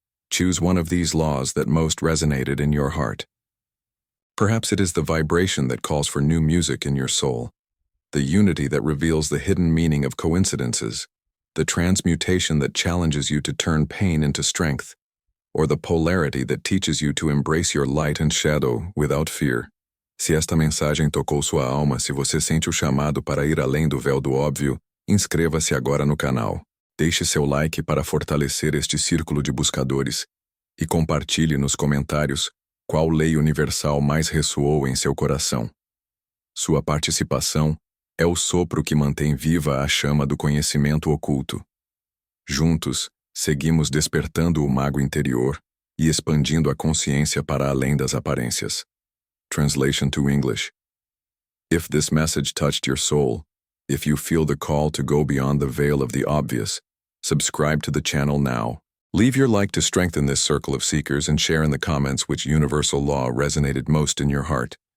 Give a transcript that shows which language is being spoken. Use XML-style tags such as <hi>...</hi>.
<en>Choose one of these laws that most resonated in your heart. Perhaps it is the vibration that calls for new music in your soul, the unity that reveals the hidden meaning of coincidences, the transmutation that challenges you to turn pain into strength, or the Polarity that teaches you to embrace your light and shadow without fear.</en> <pt>Se esta mensagem tocou sua alma, se você sente o chamado para ir além do véu do óbvio, inscreva-se agora no canal. Deixe seu like para fortalecer este círculo de buscadores e compartilhe nos comentários qual lei universal mais ressoou em seu coração. Sua participação é o sopro que mantém viva a chama do conhecimento oculto. Juntos, seguimos despertando o mago interior e expandindo a consciência para além das aparências.</pt> <en>Translation to English. If this message touched your soul, if you feel the call to go beyond the veil of the obvious, subscribe to the channel now. Leave your like to strengthen this circle of seekers and share in the comments which universal law resonated most in your heart.</en>